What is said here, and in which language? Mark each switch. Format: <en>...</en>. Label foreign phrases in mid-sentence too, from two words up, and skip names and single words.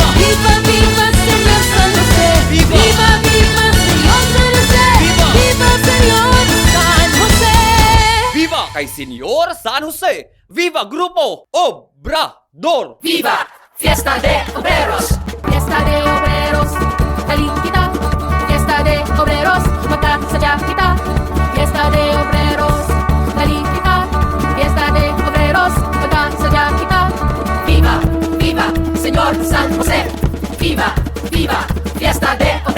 <es>Viva, viva, Señor San José. Viva. Viva, viva, Señor San José. Viva. Viva, Señor San José.</es> <hil>Viva kay Senyor San Jose!</hil> <es>Viva Grupo Obrador! Viva, fiesta de obreros. Fiesta de obreros.</es> <hil>Galing kita.</hil> <es>Fiesta de obreros.</es> <hil>Magkasadya kita.</hil> <es>Fiesta de obreros.</es> <hil>Galing kita.</hil> <es>Fiesta de obreros.</es> <hil>Magkasadya kita.</hil> <es>Viva, viva, Señor San José. Viva, viva, fiesta de</es>